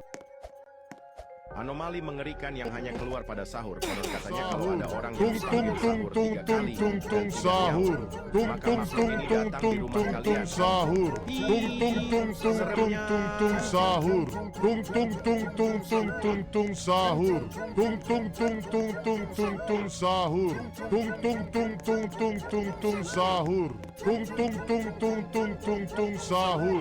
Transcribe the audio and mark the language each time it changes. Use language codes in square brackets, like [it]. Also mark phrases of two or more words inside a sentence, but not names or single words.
[id] Anomali mengerikan yang hanya keluar pada sahur. Konon katanya kalau Sahur. ada orang yang Tung tung dipanggil tung sahur tung 3 tung kali tung dan tung tidak sahur. nyaut, Tung maka tung makhluk tung ini tung datang di tung rumah tung tung kalian. sahur. Tung tung tung tung tung tung tung sahur. Tung tung tung tung tung tung tung sahur. Tung tung tung tung tung tung tung sahur. Tung tung tung tung tung tung tung sahur. Tung tung tung tung tung tung tung sahur.